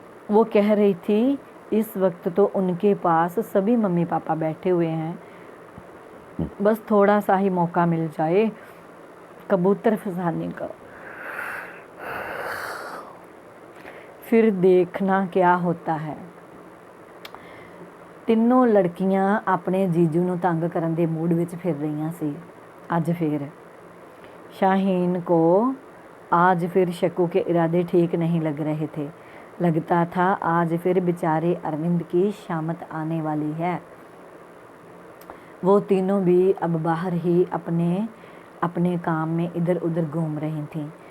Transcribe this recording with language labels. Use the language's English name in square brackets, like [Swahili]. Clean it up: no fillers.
[Hindi] वो कह रही थी, इस वक्त तो उनके पास सभी मम्मी पापा बैठे हुए हैं, बस थोड़ा सा ही मौका मिल जाए कबूतर फंसाने का, फिर देखना क्या होता है। [Punjabi] ਤਿੰਨੋਂ ਲੜਕੀਆਂ ਆਪਣੇ ਜੀਜੂ ਨੂੰ ਤੰਗ ਕਰਨ ਦੇ ਮੂਡ ਵਿੱਚ ਫਿਰ ਰਹੀਆਂ ਸੀ। [Hindi] आज फिर शाहीन को आज फिर शक्कू के इरादे ठीक नहीं लग रहे थे। लगता था आज फिर बेचारे अरविंद की शामत आने वाली है। वो तीनों भी अब बाहर ही अपने अपने काम में इधर उधर घूम रही थीं।